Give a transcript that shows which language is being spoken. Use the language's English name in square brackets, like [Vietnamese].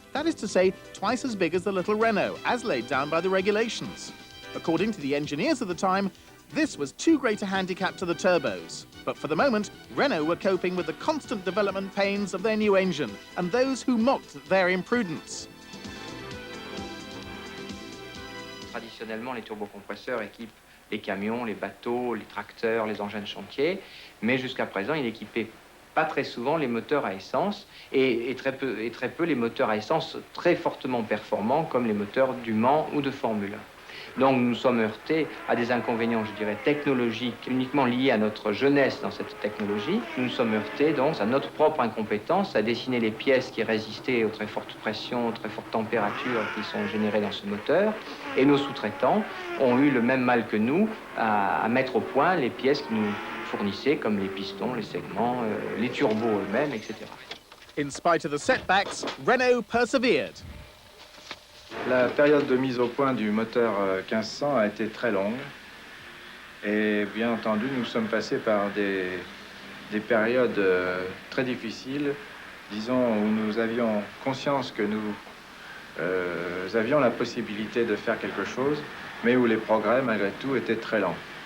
[English] That is to say, twice as big as the little Renault, as laid down by the regulations. According to the engineers of the time, this was too great a handicap to the turbos. But for the moment, Renault were coping with the constant development pains of their new engine and those who mocked their imprudence. [French] Traditionnellement, les turbocompresseurs équipent les camions, les bateaux, les tracteurs, les engins de chantier, mais jusqu'à présent, il équipait pas très souvent les moteurs à essence et très peu les moteurs à essence très fortement performants comme les moteurs du Mans ou de Formule 1. Donc nous nous sommes heurtés à des inconvénients, je dirais, technologiques uniquement liés à notre jeunesse dans cette technologie. Nous nous sommes heurtés donc à notre propre incompétence, à dessiner les pièces qui résistaient aux très fortes pressions, aux très fortes températures qui sont générées dans ce moteur. Et nos sous-traitants ont eu le même mal que nous à mettre au point les pièces qui nous fournissaient, comme les pistons, les segments, les turbos eux-mêmes, etc. [English] In spite of the setbacks, Renault persevered. [French] La période de mise au point du moteur 1500 a été très longue et bien entendu nous sommes passés par des périodes très difficiles, disons où nous avions conscience que nous avions la possibilité de faire quelque chose, mais où les progrès malgré tout étaient très lents.